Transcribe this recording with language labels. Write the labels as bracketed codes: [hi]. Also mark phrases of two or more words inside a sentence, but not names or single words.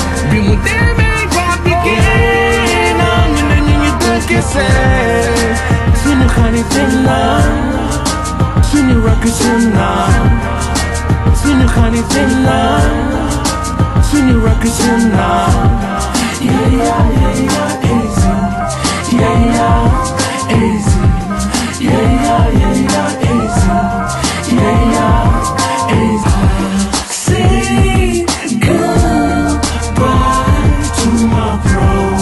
[wo] Bi mu demee jàppi kii, naa ñu ne ñu ngi dëkk see. Suñu xarit la, suñu rakk suñu la, suñu xarit la, suñu rakk suñu la. [en] Yeah, yeah, yeah, yeah, easy. Yeah, yeah, easy. Yeah, yeah, yeah, yeah, easy. Yeah, yeah, easy. Say goodbye to my bro.